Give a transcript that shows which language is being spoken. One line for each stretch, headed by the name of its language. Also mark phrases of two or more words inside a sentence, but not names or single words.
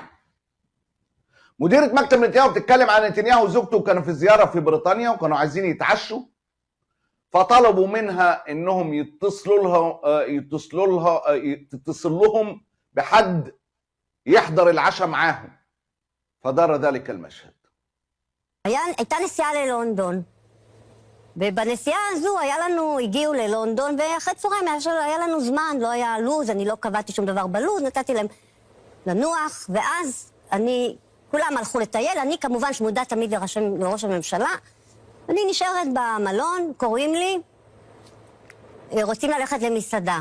Arabic: مديرة مكتب نتنياهو بتتكلم عن نتنياهو وزوجته كانوا في زيارة في بريطانيا وكانوا عايزين يتعشوا، فطلبوا منها انهم تتصل لهم بحد يحضر العشاء معاهم، فدار ذلك المشهد.
Hebrew: הייתה נסיעה ללונדון, ובנסיעה הזו הגיעו ללונדון, ואחרי צהריים היה לנו זמן, לא היה לוז, אני לא קבעתי שום דבר בלוז, נתתי להם לנוח, ואז כולם הלכו לטייל, אני כמובן שמודה תמיד לראש הממשלה, אני נשארת במלון, קוראים לי, רוצים ללכת למסעדה.